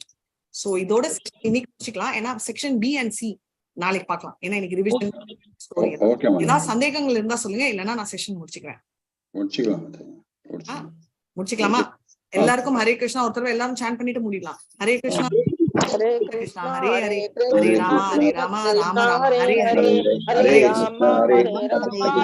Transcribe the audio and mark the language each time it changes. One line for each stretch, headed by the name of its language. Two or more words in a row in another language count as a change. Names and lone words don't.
Tamil: சோ இதோட இன்னைக்கு முடிச்சுக்கலாம். ஏன்னா
English: section B and C
Tamil: நாளைக்கு பார்க்கலாம். ஏன்னா இன்னைக்கு
English: revision story.
Tamil: ஏதாவது சந்தேகங்கள் இருந்தா சொல்லுங்க, இல்லைன்னா நான் செஷன் முடிச்சுக்கிறேன். முடிச்சுக்கலாமா? எல்லாருக்கும் ஹரே கிருஷ்ணா. ஒருத்தர் எல்லாரும் சாண்ட் பண்ணிட்டு முடியலாம். ஹரே கிருஷ்ணா. Hare Krishna Krishna, Hare Hare, Hare Hare Krishna, Rama Hare Rama, Krishna Rama Rama Hare Hare Hare, Hare, Hare Hare Rama, Hare Rama.